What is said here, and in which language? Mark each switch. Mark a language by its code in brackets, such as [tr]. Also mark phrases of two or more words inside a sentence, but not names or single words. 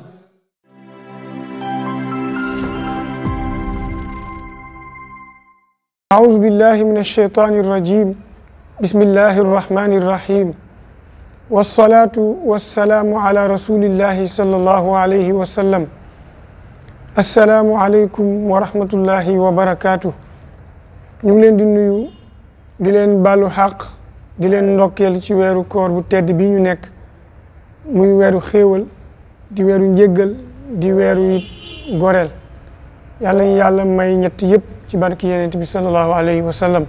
[ar] أعوذ بالله من الشيطان الرجيم. بسم الله الرحمن الرحيم. والصلاة والسلام على رسول الله صلى الله عليه وسلم. السلام عليكم ورحمة الله وبركاته. [wo] ñu ngi leen di nuyu di leen baalu xaq di leen ndokkeel ci weeru koor bu tedd bi ñu nekk muy weeru xéewal di weeru njéggal di weeru it goreel yàlla ñu yàlla may ñett yëpp ci barki yonent bi [ar] صلى الله عليه وسلم.